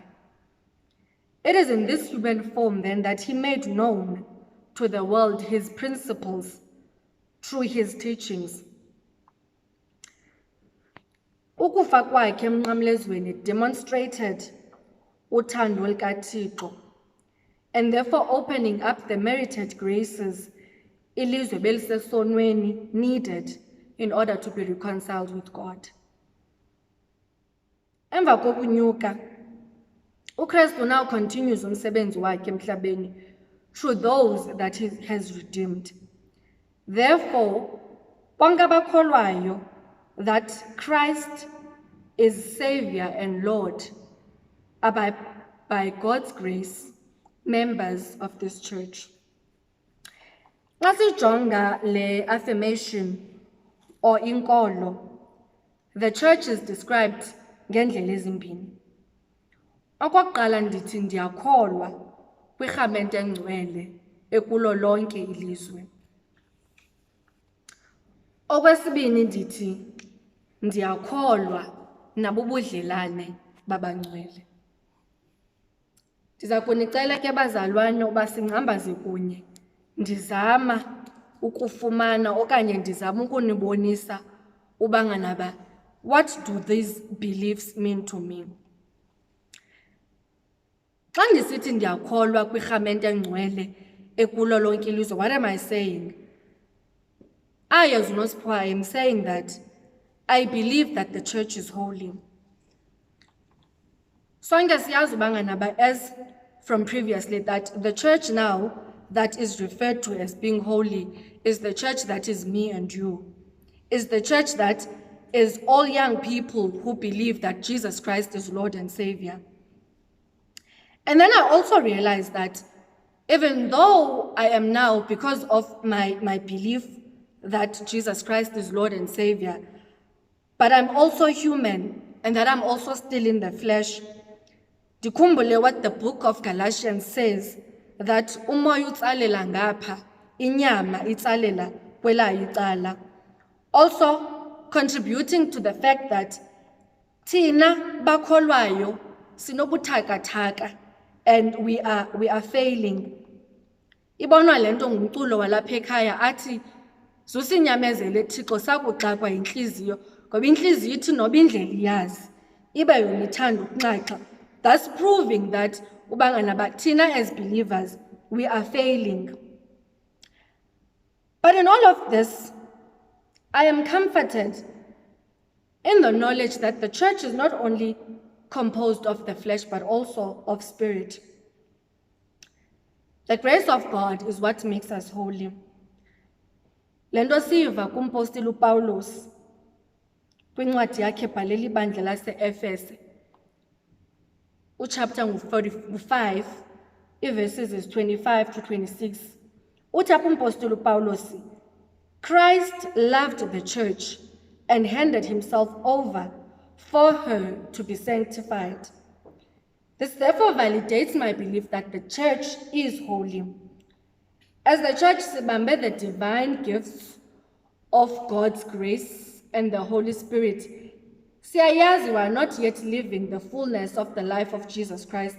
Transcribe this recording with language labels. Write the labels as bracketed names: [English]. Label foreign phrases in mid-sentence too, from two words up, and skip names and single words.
[English] It is in this human form then that he made known to the world his principles through his teachings. [Xhosa] Ukufa kwakhe emnqamlezweni demonstrated uthando lukaThixo, [English] and therefore opening up the merited graces [Xhosa] ilizwe belisesonweni [English] needed in order to be reconciled with God. [Xhosa] Emva kokunyuka, uKristu [English] now continues [Xhosa] umsebenzi wakhe emhlabeni [English] through those that he has redeemed. Therefore, [Xhosa] bonke abakholwayo [English] that Christ is Savior and Lord are by God's grace members of this church. [Xhosa] Xa sijonga le [English] affirmation or inkolo, the church is described [Xhosa] ngendlela ezimbini. Okokuqala ndithi ndiyakholwa kwirhamente engcwele Kulo Lonke Ilizwe. Okwesibini ndithi ndiyakholwa nabubudlelane babangcwele. Ndiza kunicela ke bazalwane uba singhambaze kunye, ndizama ukufumana okanye ndizama ukunibonisa ubanganaba, [English] what do these beliefs mean to me? [Xhosa] Xa ndisithi ndiyakholwa kwirhamente engcwele Kulo Lonke Ilizwe, [English] what am I saying? As NOSIPHIWO, I am saying that I believe that the church is holy. [Xhosa] Sonke siyazi ubanganaba, [English] as from previously, that the church now that is referred to as being holy is the church that is me and you, is the church that is all young people who believe that Jesus Christ is Lord and Savior. And then I also realized that even though I am now, because of my belief that Jesus Christ is Lord and Savior, but I'm also human and that I'm also still in the flesh. [Xhosa] Ndikhumbule [English] what the book of Galatians says, that [Xhosa] umoya utsalela ngapha, inyama itsalela kwelayo icala. [English] Also contributing to the fact that [Xhosa] thina bakholwayo sinobuthakathaka [English] and we are failing. [Xhosa] Ibonwa lento ngumculo walapha ekhaya athi zusinyamezele Thixo sakuxakwa inhliziyo, ngoba inhliziyo ithi noba indlela iyazi ibe yona ithanda ukunxaxa, [English] thus proving that [Xhosa] ubanganaba thina [English] as believers we are failing. But in all of this, I am comforted in the knowledge that the church is not only composed of the flesh, but also of spirit. The grace of God is what makes us holy. [Xhosa] Le nto siva kumpostile uPawulos kwincwadi yakhe ebhalela ibandla lase-Efese, uchapter 5, [English] verses is 25 to 26. [Xhosa] Uthi apha umpostile uPawulos, [English] Christ loved the church and handed himself over for her to be sanctified. This therefore validates my belief that the church is holy. As the church sibambe the divine gifts of God's grace and the Holy Spirit, siyayazi we are not yet living the fullness of the life of Jesus Christ.